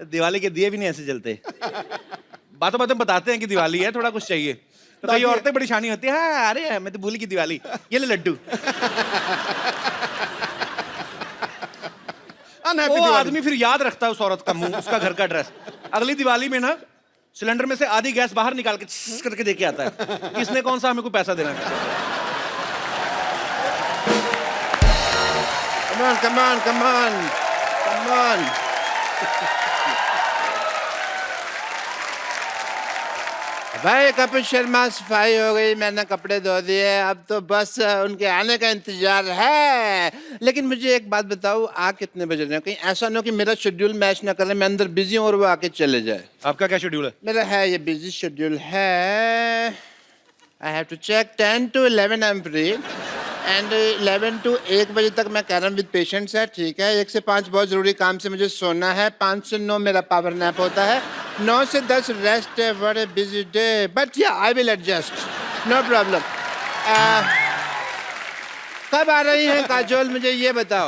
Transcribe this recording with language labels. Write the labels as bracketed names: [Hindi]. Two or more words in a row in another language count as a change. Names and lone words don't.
[Hindi] दिवाली के दिए भी नहीं ऐसे जलते। बातों बातों बताते हैं कि दिवाली है, थोड़ा कुछ चाहिए, तो कई औरतें बड़ी शानी होती है, हाँ अरे मैं तो भूली की दिवाली, ये ले लड्डू। वो आदमी फिर याद रखता है उस औरत का मुंह, उसका घर का एड्रेस। अगली दिवाली में ना सिलेंडर में से आधी गैस बाहर निकाल के छिस करके देके आता है, किसने कौन सा हमें को पैसा देना है। [English] Come on, come on, come on. [Hindi] भाई कपिल शर्मा सफाई हो गई, मैंने कपड़े धो दिए, अब तो बस उनके आने का इंतजार है। लेकिन मुझे एक बात बताओ, आ कितने बज रहे हैं? कहीं ऐसा ना हो कि मेरा शेड्यूल मैच ना करे, मैं अंदर बिजी हूँ और वो आके चले जाए। आपका क्या शेड्यूल है? मेरा है ये [English] busy schedule [Hindi] है। [English] I have to check 10 to 11 I am free and 11 to 1 [Hindi] बजे तक मैं कह रहा हूँ [English] with patients [Hindi] है, ठीक है। 1 से 5 बहुत ज़रूरी काम से मुझे सोना है, 5 से 9 मेरा पावर नैप होता है, 9 से 10 रेस्ट है। [English] What a busy day, but yeah I will adjust, no problem. [Hindi] कब आ रही हैं काजोल, मुझे ये बताओ?